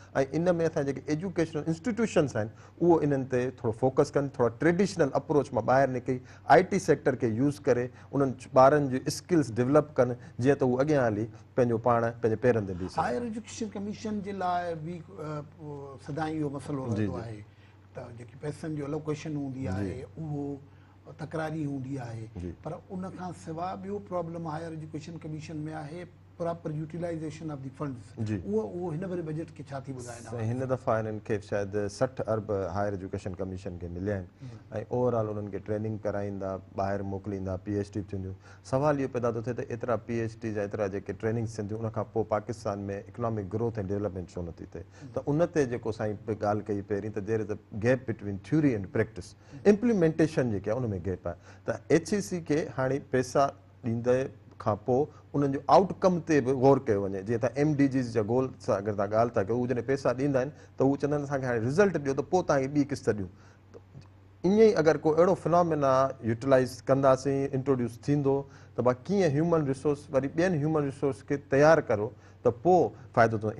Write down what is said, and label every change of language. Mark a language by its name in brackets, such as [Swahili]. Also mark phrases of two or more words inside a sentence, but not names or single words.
[Sindhi] ऐं इन में असांजे जेके [English] educational institutions [Sindhi] आहिनि, उहो इन्हनि ते थोरो फोकस कनि, थोरा [English] traditional approach [Sindhi] मां ॿाहिरि निकिरी [English] IT sector [Sindhi] खे यूज़ करे उन्हनि ॿारनि जी [English] skills develop [Sindhi] कनि, जीअं त उहे अॻियां हली पंहिंजो पाण पंहिंजे पेरनि ते बीह सघनि। हायर एजुकेशन कमीशन जे लाइ बि सदाईं इहो मसइलो रहंदो आहे त जेकी पैसनि जो एलोकेशन हूंदी आहे उहो तकरारी हूंदी आहे, पर उन खां सवाइ ॿियो प्रॉब्लम हायर एजुकेशन कमीशन में आहे [English] proper utilization of the funds. [Sindhi] उहो हिन भेरे बजट खे छा थी ॿुधाईंदा? हिन दफ़ा हिननि खे शायदि 60 अरब हायर एजुकेशन कमीशन खे मिलिया आहिनि, ऐं ओवरऑल उन्हनि खे ट्रेनिंग कराईंदा, ॿाहिरि मोकिलींदा, PhD थींदियूं। सवाल इहो पैदा थो थिए त एतिरा PhD जा एतिरा जेके ट्रेनिंग्स थींदियूं, उनखां पोइ पाकिस्तान में [English] economic growth [Sindhi] ऐं डेवलपमेंट छो नथी थिए? त उन ते जेको साईं ॻाल्हि कई पहिरीं, त [English] there is a gap between theory and practice. [Sindhi] इम्प्लीमेंटेशन जेकी आहे उन में गैप आहे। त HEC खे हाणे पैसा ॾींदे खां पोइ उन्हनि जो आउटकम ते बि गौर कयो वञे। जीअं त MDGs जा गोल सां अगरि तव्हां ॻाल्हि था कयो, उहे जॾहिं पैसा ॾींदा आहिनि त उहे चवंदा आहिनि असांखे हाणे रिज़ल्ट ॾियो, त पोइ तव्हांखे ॿी किस्त ॾियूं। ईअं ई अगरि को अहिड़ो फिनोमिना यूटिलाइज़ कंदासीं, इंट्रोड्यूस थींदो त भाई कीअं [English] human resource [Sindhi] वरी ॿियनि [English] human resource [Sindhi] खे तयारु करो त पोइ फ़ाइदो थींदो।